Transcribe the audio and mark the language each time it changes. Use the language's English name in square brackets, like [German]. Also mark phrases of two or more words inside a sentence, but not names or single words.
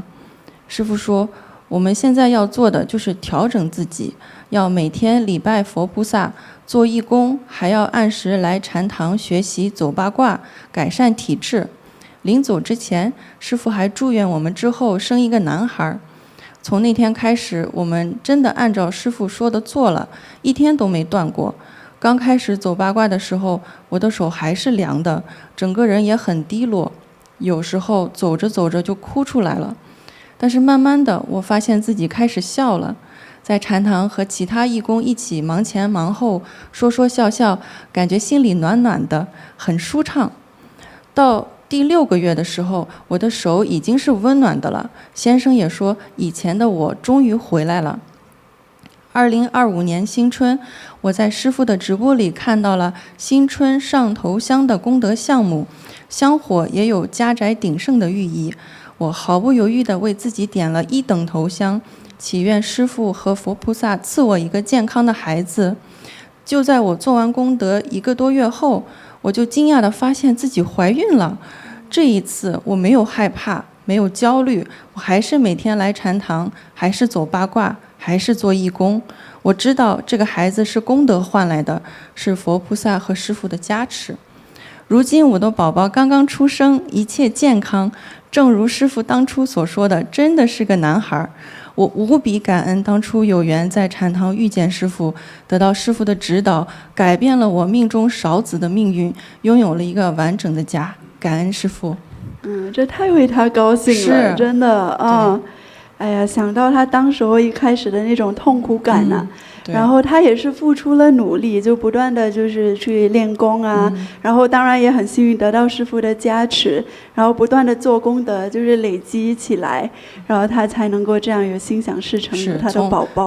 [Chinese] 師父說，我們現在要做的就是調整自己，要每天禮拜佛菩薩，做義工，還要按時來禪堂學習走八卦，改善體質。臨走之前，師父還祝願我們之後生一個男孩。從那天開始，我們真的按照師父說的做了，一天都沒斷過。剛開始走八卦的時候，我的手還是涼的，整個人也很低落，有時候走着走着就哭出來了。但是慢慢的，我發現自己開始笑了，在禪堂和其他義工一起忙前忙後，說說笑笑，感覺心裡暖暖的，很舒暢。到第6個月的時候，我的手已經是溫暖的了。先生也說，以前的我終於回來了。2025年新春，我在師父的直播裡看到了新春上頭香的功德項目，香火也有家宅鼎盛的寓意。我毫不猶豫地為自己點了1等頭香，祈願師父和佛菩薩賜我一個健康的孩子。就在我做完功德1個多月後，我就驚訝地發現自己懷孕了。這一次我沒有害怕，沒有焦慮，我還是每天來禪堂，還是走八卦，還是做義工。我知道這個孩子是功德換來的，是佛菩薩和師父的加持。如今我的寶寶剛剛出生，一切健康，正如師父當初所說的，真的是個男孩。我無比感恩當初有緣在禪堂遇見師父，得到師父的指導，改變了我命中少子的命運，擁有了一個完整的家。感恩師父。這太為他高興了，真的啊。哎呀，想到他當時候一開始的那種痛苦感吶，然後他也是付出了努力，就不斷的就是去練功啊，然後當然也很幸運得到師父的加持，然後不斷的做功德，就是累積起來，然後他才能夠這樣有心想事成的他的寶寶。